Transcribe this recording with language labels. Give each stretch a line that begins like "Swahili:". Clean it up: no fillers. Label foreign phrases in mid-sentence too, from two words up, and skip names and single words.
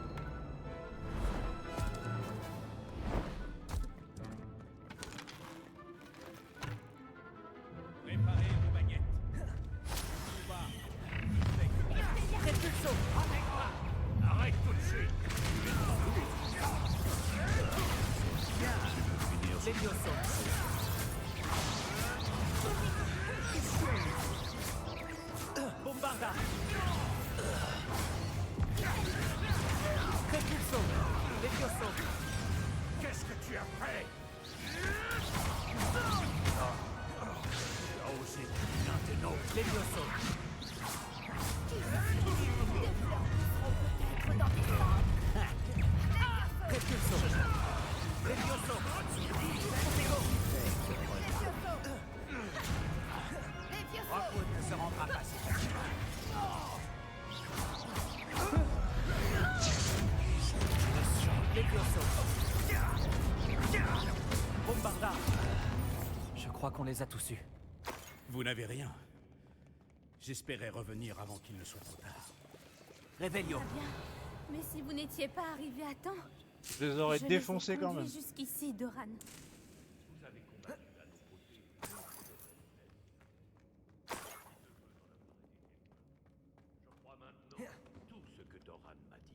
French: Préparez vos baguettes. Repulso. Arrête tout de suite. Levioso. Bombarda. Repulso. Levioso. Qu'est-ce que tu as fait? Tu as osé l'un des nôtres. Levioso. Repulso. Levioso. Rockwood ne se rendra pas si facilement. Levioso. Bombarda. Je crois qu'on les a tous eus. Vous n'avez rien. J'espérais revenir avant qu'il ne soit trop tard. Revelio. Très bien. Mais si vous n'étiez pas arrivé à temps, Je les aurais je défoncés les ai quand conduits même. jusqu'ici, Doran. Tout ce que Doran m'a dit.